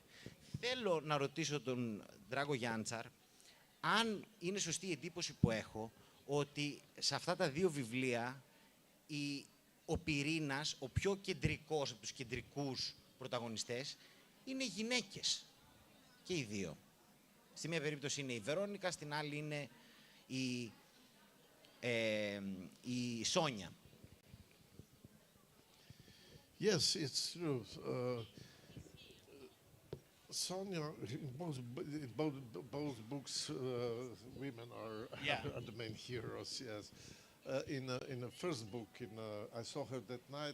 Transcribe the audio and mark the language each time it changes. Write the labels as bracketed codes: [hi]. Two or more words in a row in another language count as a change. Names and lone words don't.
[el] Θέλω να ρωτήσω τον Ντράγκο Γιάντσαρ αν είναι σωστή η εντύπωση που έχω ότι σε αυτά τα δύο βιβλία ο πυρήνας, ο πιο κεντρικός από τους κεντρικούς πρωταγωνιστές, είναι γυναίκες. Και οι δύο. Στη μία περίπτωση είναι η Βερόνικα, στην άλλη είναι η Σόνια. [en] Yes, it's true. Sonia, in both books, women are the main heroes. Yes. In the first book, I saw her that night.